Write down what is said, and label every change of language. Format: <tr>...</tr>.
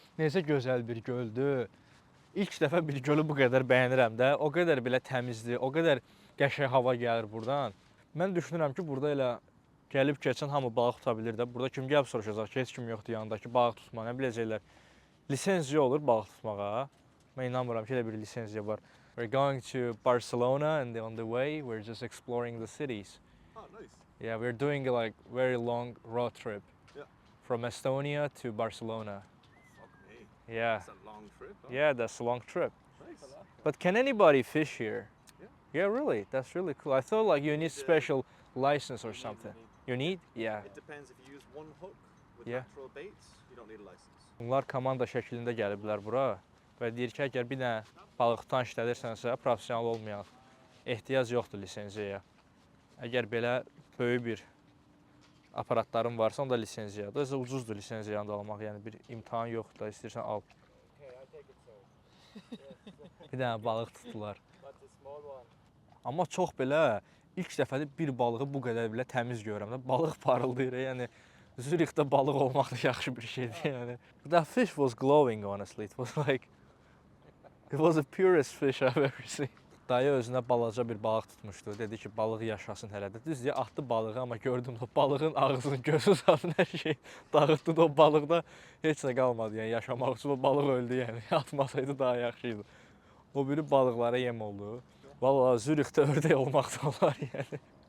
<az>Necə gözəl bir göldür. İlk dəfə bir gölü bu qədər bəyənirəm də. O qədər belə təmizdir, o qədər qəşəng hava gəlir buradan. Mən düşünürəm ki, burada elə gəlib keçən hamı balıq tuta bilir də. Burada kim gəlib soruşacaq ki, heç kim yoxdur yanındakı balıq tutma, nə biləcəklər. Lisenziya olur balıq tutmağa. Mən inanmıram ki, elə bir lisenziya var.</az> <en>We're going to Barcelona and on the way we're just exploring the cities. Oh, nice. Yeah, we're doing like very long road trip. Yeah. From Estonia to Barcelona. Fuck me. Yeah. That's a long trip. Huh? Yeah, that's a long trip. Nice. But can anybody fish here? Yeah. Yeah, really? That's really cool. I thought like you need special license or something. You need? Yeah. It depends if you use one hook with Yeah. natural baits, you don't need a license.</en> <az>Bunlar komanda şəklində gəliblər bura və deyir ki, əgər bir dənə balıq tutan işlədirsənsə, professional olmayaq. Ehtiyac yoxdur lisenziyaya. Əgər belə böyük bir aparatların varsa, onda lisenziyadır. Özü ucuzdur lisenziyanı da almaq, yəni bir imtahan yoxdur da, istəyirsən al. Bir dənə balıq tutdular. Amma çox belə, ilk dəfədə bir balığı bu qədər belə təmiz görürəm də, balıq parıldayır, yəni Zürixdə balıq olmaq da yaxşı bir şeydir, yəni.</az> <en>That fish was glowing, honestly, it was like, it was the purest fish I've ever seen.</en> <az>Dayı özünə balaca bir balıq tutmuşdu. Dedi ki, balıq yaşasın hələ də. Düz deyə atdı balığı, amma gördüm o balığın ağzını, gözü zadını, hər şey dağıtdı da o balıqda heç nə qalmadı. Yəni yaşamaq üçün o balıq öldü, yəni atmasaydı daha yaxşı idi. O biri balıqlara yem oldu. Vallahi Zürixdə ördək olmaq da olar, yəni.</az>